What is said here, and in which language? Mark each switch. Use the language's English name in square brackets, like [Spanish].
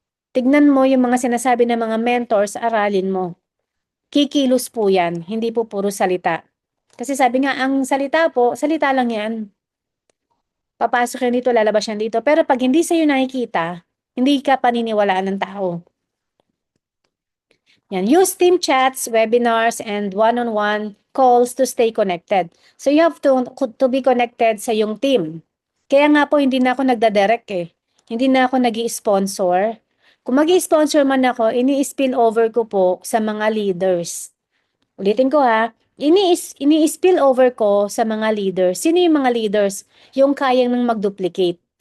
[Filipino] Tignan mo yung mga sinasabi ng mga mentors, aralin mo. Kikilos po yan, hindi po puro salita. Kasi sabi nga, ang salita po, salita lang yan. Papasok yan dito, lalabas yan dito. Pero pag hindi sa'yo nakikita, hindi ka paniniwalaan ng tao. Yan. [English] Use team chats, webinars, and one-on-one calls to stay connected. So you have to be connected [Filipino] sa yung team. Kaya nga po, hindi na ako nagdadirect eh. Hindi na ako nag-i-sponsor. Kung mag-i-sponsor man ako, ini-spill over ko po sa mga leaders. Ulitin ko ini-spill over ko sa mga leaders. Sino yung mga leaders? Yung kayang nang mag-duplicate.